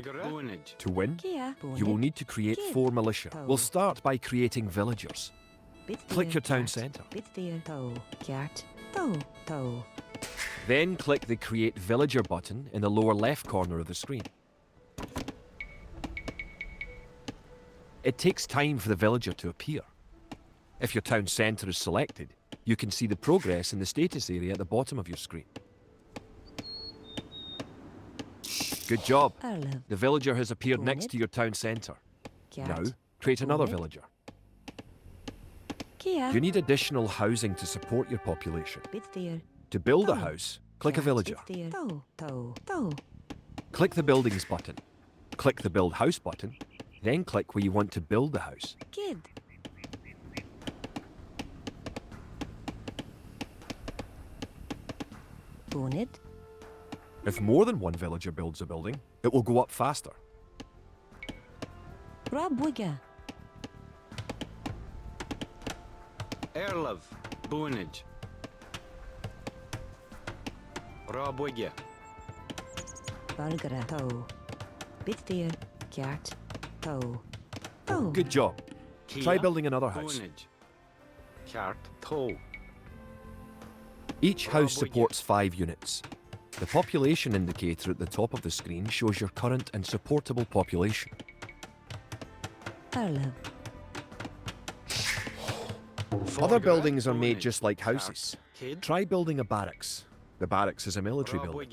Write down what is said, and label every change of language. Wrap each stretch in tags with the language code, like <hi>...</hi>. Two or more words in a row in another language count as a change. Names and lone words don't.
<en>Boonage. To win, Kia. you will need to create 4 militia. We'll start by creating villagers. Click your town centre. Bitsteer. Toe. Kjart. Toe. Toe. Then click the Create Villager button in the lower left corner of the screen. It takes time for the villager to appear. If your town centre is selected, you can see the progress in the status area at the bottom of your screen. Good job. Arlev. The villager has appeared next to your town centre. Now, Kjart. create another Boonage. villager. Kia. You need additional housing to support your population. Bitsteer. To build a Toe. house, click a Kjart. villager. Bitsteer. Toe. Toe. Toe. Click the Buildings button. Click the Build House button. Then click where you want to build the house. Kid. Bonnet. If more than one villager builds a building, it will go up faster. Rabwiga. Erlov. Boonage. Rabwigge. Bargara. Toe. Bitsteer. Kjart. Toe. Toe. Good job. Try Kia. building another house. Boonage. Kjart. Toe. Each house Rabwigge. supports 5 units. The population indicator at the top of the screen shows your current and supportable population. Arlev. Other Forgere. buildings are made Boonage. just like Kjart. houses. Kid. Try building a barracks. The barracks is a military building.</en>